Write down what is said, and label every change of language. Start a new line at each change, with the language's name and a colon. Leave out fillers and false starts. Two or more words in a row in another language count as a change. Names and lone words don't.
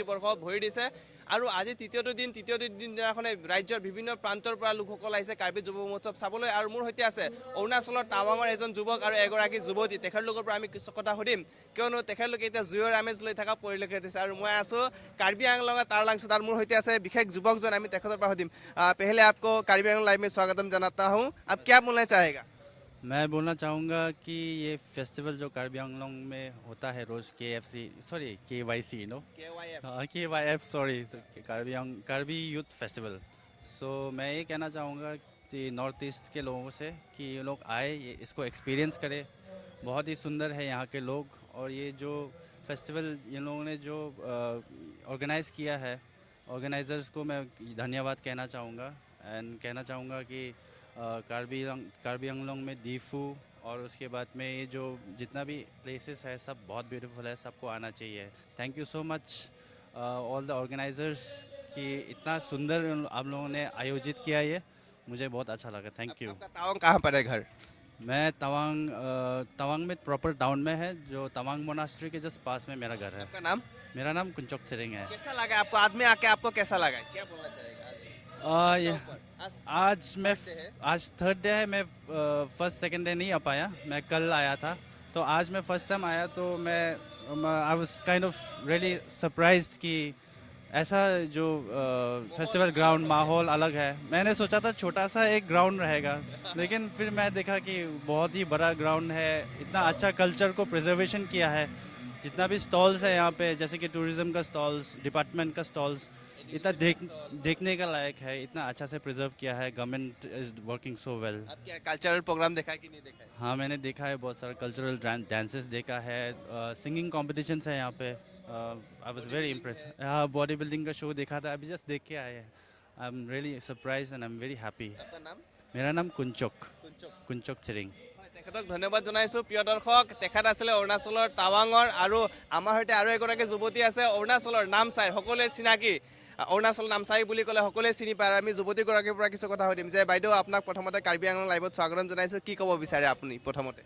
Assamese: বৰ্ষ ভৰি দিছে আৰু আজি তৃতীয়টো দিনাখনে ৰাজ্যৰ বিভিন্ন প্ৰান্তৰ পৰা লোকসকল আহিছে কাৰ্বি যুৱ মহোৎসৱ চাবলৈ আৰু মোৰ সৈতে আছে অৰুণাচলৰ টাৱাঙৰ এজন যুৱক আৰু এগৰাকী যুৱতী তেখেতলোকৰ পৰা আমি কিছু কথা সুধিম কিয়নো তেখেতলোকে এতিয়া জুইৰ আমেজ লৈ থকা পৰিলক্ষিত হৈছে আৰু মই আছোঁ কাৰ্বি আংলঙৰ টাৰলাংচত আৰু মোৰ সৈতে আছে বিশেষ যুৱকজন আমি তেখেতৰ পৰা সুধিম
Hindi: पहले आपको कार्बी आंगलॉन्ग लाइव में स्वागतम जनाता हूं आप क्या बोलना चाहेगा मैं बोलना चाहूँगा कि ये फेस्टिवल जो कार्बी आंगलॉन्ग में होता है रोज़ KYC नो KYF सॉरी कार्बी यूथ फेस्टिवल सो मैं ये कहना चाहूँगा कि नॉर्थ ईस्ट के लोगों से कि ये लोग आए इसको एक्सपीरियंस करें बहुत ही सुंदर है यहाँ के लोग और ये जो फेस्टिवल इन लोगों ने जो ऑर्गेनाइज़ किया है ऑर्गेनाइज़र्स को मैं धन्यवाद कहना चाहूँगा एंड कहना चाहूँगा कि कार्बी आंगलॉन्ग में दीफू और उसके बाद में ये जो जितना भी प्लेसेस है सब बहुत ब्यूटीफुल है सबको आना चाहिए
English: thank you so much all the organizers
Hindi: कि इतना सुंदर आप लोगों ने आयोजित किया ये मुझे बहुत अच्छा लगा
English: thank you
Hindi: तवांग कहाँ पर है घर मैं तवांग में
English: proper town
Hindi: में है जो तवांग मोनास्ट्री के जस्ट पास में मेरा घर है आपका नाम मेरा नाम कुंचक सिरिंग है कैसा लगा आपको आदमी आके आपको कैसा लगा क्या बोलना चाहेगा आज
English: third day
Hindi: है मैं
English: first second day
Hindi: नहीं आ पाया मैं कल आया था तो आज मैं
English: first time
Hindi: आया तो मैं
English: I was kind of really surprised
Hindi: कि ऐसा जो
English: festival ground
Hindi: माहौल अलग है मैंने सोचा था छोटा सा एक ग्राउंड रहेगा लेकिन फिर मैं देखा कि बहुत ही बड़ा ग्राउंड है इतना अच्छा कल्चर को प्रिजर्वेशन किया है जितना भी स्टॉल्स है यहाँ पे जैसे कि टूरिज्म का स्टॉल्स डिपार्टमेंट का स्टॉल्स इतना देखने का लायक है इतना अच्छा से प्रिजर्व किया है
English: government is working so well
Hindi: आप क्या
English: cultural program
Hindi: देखा है कि नहीं देखा है हाँ मैंने देखा है बहुत सारा
English: cultural dances
Hindi: देखा है
English: singing competitions
Hindi: है यहाँ पे
English: I was very impress
Hindi: हाँ
English: body building
Hindi: का शो देखा था अभी जस्ट देख के आए हैं
English: I am really surprise and I am very happy
Hindi: आपका नाम मेरा नाम कुंचक सिरिंग
Assamese: তেখেতক ধন্যবাদ জনাইছোঁ প্ৰিয় দৰ্শক তেখেত আছিলে অৰুণাচলৰ টাৱাঙৰ আৰু আমাৰ সৈতে আৰু এগৰাকী যুৱতী আছে অৰুণাচলৰ নামচাই সকলোৱে চিনাকি অৰুণাচল নামচাই বুলি ক'লে সকলোৱে চিনি পায় আমি যুৱতীগৰাকীৰ পৰা কিছু কথা সুধিম যে বাইদেউ আপোনাক প্ৰথমতে কাৰ্বি আংলং লাইভত স্বাগতম জনাইছোঁ কি ক'ব বিচাৰে আপুনি প্ৰথমতে